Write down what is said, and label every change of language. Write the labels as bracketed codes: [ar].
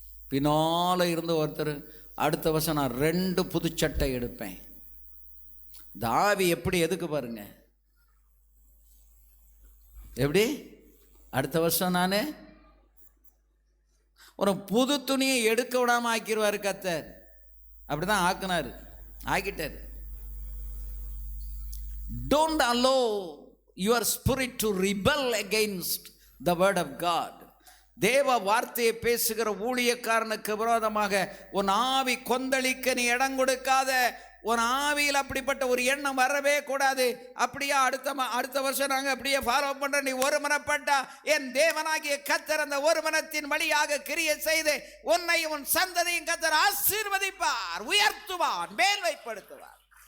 [ta] பின்னால் இருந்து ஒருத்தர், அடுத்த வருஷம் நான் 2 புதுச்சட்டை எடுப்பேன். இந்த ஆவி எப்படி எதுக்கு பாருங்க, எப்படி அடுத்த வருஷம் நான் ஒரு புது துணியை எடுக்க விடாமல் ஆக்கிடுவார் கர்த்தர். அப்படிதான் ஆக்கினார், ஆக்கிட்டார். [en] Don't allow your spirit to rebel against the word of God. [ta] தேவ வார்த்தையை பேசுகிற ஊழியக்காரனுக்கு விரோதமாக உன் ஆவி கொந்தளிக்க நீ இடம் கொடுக்காத. உன் ஆவியில் அப்படிப்பட்ட ஒரு எண்ணம் வரவே கூடாது. அப்படியே அடுத்த வருஷம் நாங்கள் அப்படியே ஃபாலோ பண்ற. நீ ஒருமனப்பட்டா என் தேவனாகிய கர்த்தர் அந்த ஒருமனத்தின் வழியாக கிரியை செய்து உன்னையும் உன் சந்ததியும் கர்த்தர் ஆசீர்வதிப்பார், உயர்த்துவார், மேல்வைப்படுத்துவார்.